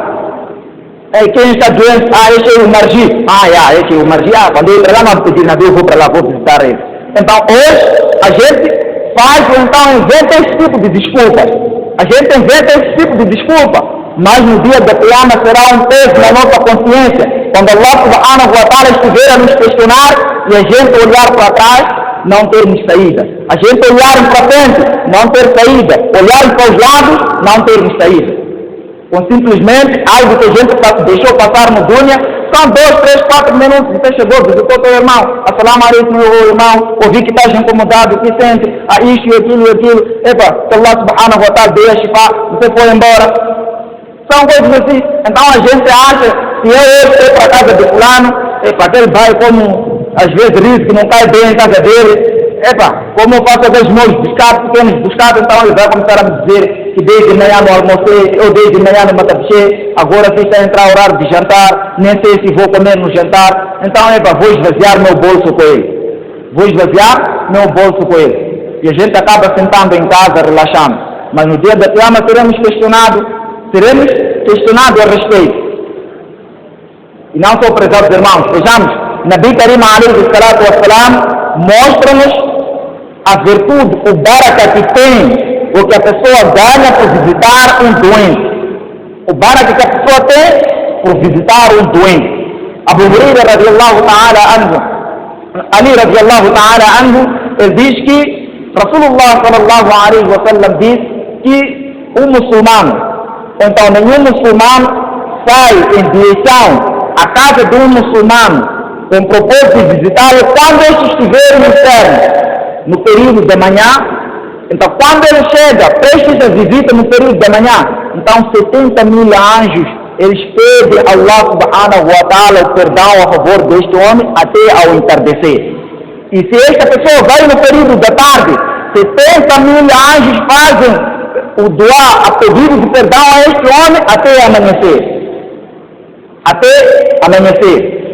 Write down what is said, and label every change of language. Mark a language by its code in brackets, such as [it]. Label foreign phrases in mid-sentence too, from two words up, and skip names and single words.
[pt] Quem está doente? Esse é o Margi. Esse é o Margi. Quando eu ir para lá não vou pedir nada, eu vou para lá, vou visitar ele. Então, hoje, a gente faz, então, inventa esse tipo de desculpas. A gente inventa esse tipo de desculpa. Mas no dia da Qiyamah será um peso na nossa consciência. Quando [ar] الله سبحانه وتعالى [pt] estiver a nos questionar e a gente olhar para trás, não termos saída. A gente olhar para frente, não ter saída. Olhar para os lados, não termos saída. Com simplesmente algo que a gente deixou passar no dunya, são 2, 3, 4 minutos, você chegou, visitou teu irmão, [ar] السلام عليكم, [pt] meu irmão, ouvi que estás incomodado, o que sente, isto e aquilo, que [ar] الله سبحانه وتعالى [pt] deu a shifá, você foi embora. São coisas assim. Então a gente acha que eu hoje estou para a casa de fulano, aquele vai como às vezes ri que não cai bem em casa dele. Como eu faço às vezes meus buscados, pequenos buscados, então ele vai começar a me dizer que desde manhã não almocei, eu desde manhã não me atapechei, agora se está a entrar o horário de jantar, nem sei se vou comer no jantar. Então vou esvaziar meu bolso com ele. Vou esvaziar meu bolso com ele. E a gente acaba sentando em casa, relaxando. Mas no dia da Qiyamah seremos questionados a respeito. E não só, prezados irmãos, vejamos, [ar] نبي كريم عليه الصلاة والسلام [pt] mostra-nos a virtude, o baraka que tem, o que a pessoa ganha por visitar um doente. O baraka que a pessoa tem por visitar um doente. [ar] أبو هريرة رضي الله تعالى عنه، علي رضي الله تعالى عنه, [pt] ele diz que [ar] رسول الله صلى الله عليه وسلم [pt] diz que o muçulmano, então nenhum muçulmano sai em direção à casa de um muçulmano com o propósito de visitá-lo quando ele estiver no inferno, no período da manhã. Então quando ele chega, prestes a visita no período da manhã, então 70 mil anjos, eles pedem a [ar] الله سبحانه وتعالى [pt] o perdão a favor deste homem até ao entardecer. E se esta pessoa vai no período da tarde, 70 mil anjos fazem o doar a pedido de perdão a este homem até amanhecer. Até amanhecer.